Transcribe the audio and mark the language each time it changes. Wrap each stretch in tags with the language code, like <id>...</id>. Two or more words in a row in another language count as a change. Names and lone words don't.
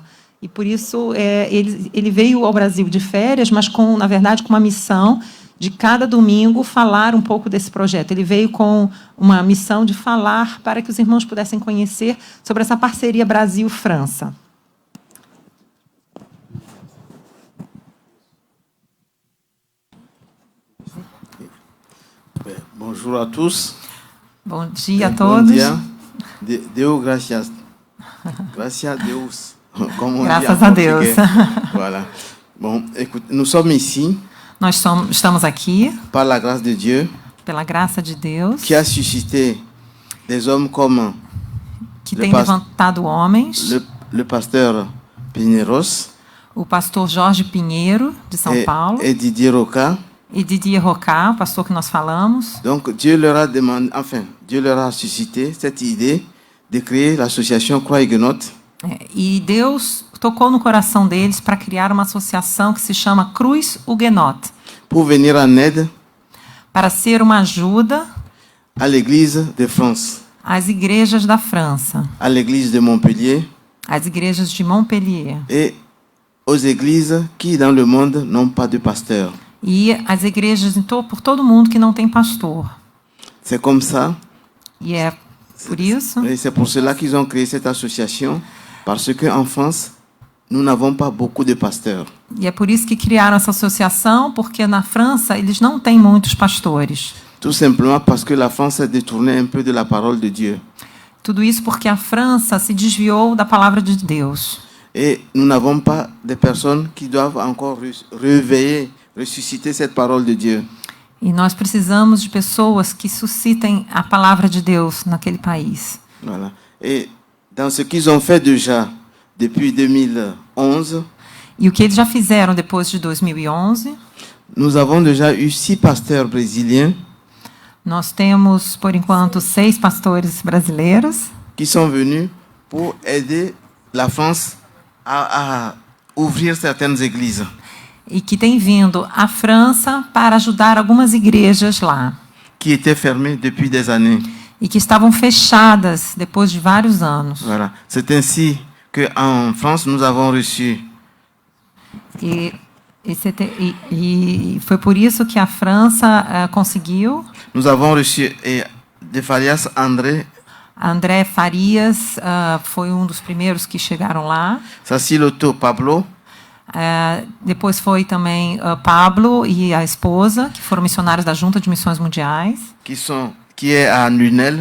<pt>E, por isso, ele veio ao Brasil de férias, mas, na verdade, com uma missão de cada domingo falar um pouco desse projeto. Ele veio com uma missão de falar para que os irmãos pudessem conhecer sobre essa parceria Brasil-França.</pt> <fr>Bonjour à tous.</fr> <pt>Bom dia a Bom todos. dia. Deu gracias. Gracias a Deus. Como</pt> <fr>on dit</fr> <pt>Graças</pt> <fr>en</fr> <pt>a Deus.</pt> <fr>portugais. Voilà. Bon, écoute, nous sommes ici</fr> <pt>Estamos aqui,</pt> <fr>par la grâce de Dieu</fr> <pt>pela graça de Deus,</pt> <fr>qui a suscité des hommes comme</fr> <pt>que</pt> <fr>Le</fr> <pt>tem</pt> <fr>pas-</fr> <pt>levantado homens.</pt> <fr>le pasteur Pinheiros</fr> <pt>O pastor Jorge Pinheiro, de São Paulo,</pt> <fr>et Didier Roca.</fr> <pt>e Didier Rocá, o pastor que nós falamos.</pt> <fr>Donc Dieu leur a demandé, enfin, Dieu leur a suscité cette idée de créer l'association Croix Huguenote</fr> <pt>E Deus tocou no coração deles para criar uma associação que se chama Cruz Huguenote,</pt> <fr>pour venir en aide</fr> <pt>para ser uma ajuda</pt> <fr>à l'Église de France,</fr> <pt>às igrejas da França,</pt> <fr>à l'Église de Montpellier</fr> <pt>às igrejas de Montpellier</pt> <fr>et aux églises qui, dans le monde, n'ont pas de pasteur.</fr> <pt>e às igrejas por todo mundo que não tem pastor.</pt> <fr>C'est comme ça,</fr> <pt>E é por isso</pt> <fr>et c'est pour cela qu'ils ont créé cette association, parce qu'en France, nous n'avons pas beaucoup de pasteurs.</fr> <pt>que criaram essa associação, porque na França eles não têm muitos pastores.</pt> <fr>Tout simplement parce que la France s'est détournée un peu de la parole de Dieu.</fr> <pt>Tudo isso porque a França se desviou da palavra de Deus.</pt> <fr>Et nous n'avons pas de personnes qui doivent encore réveiller, ressusciter cette parole de Dieu.</fr> <pt>E nós precisamos de pessoas que suscitem a palavra de Deus naquele país.</pt> <fr>Voilà. Et dans ce qu'ils ont fait déjà depuis 2011,</fr> <pt>E o que eles já fizeram depois de 2011,</pt> <fr>nous avons déjà eu 6 pasteurs brésiliens</fr> <pt>nós temos, por enquanto, 6 pastores brasileiros</pt> <fr>qui sont venus pour aider la France à ouvrir certaines églises.</fr> <pt>e que têm vindo à França para ajudar algumas igrejas lá</pt> <fr>Qui étaient fermées depuis des années.</fr> <pt>e que estavam fechadas depois de vários anos.</pt> <fr>Voilà. C'est ainsi qu'en France, nous avons reçu</fr> <pt>E foi por isso que a França conseguiu.</pt> <fr>Nous avons reçu de Farias</fr> <pt>André Farias foi um dos primeiros que chegaram lá. Saciloto Pablo, Depois foi também Pablo e a esposa, que foram missionários da Junta de Missões Mundiais.</pt> <fr>qui est à Lunel.</fr>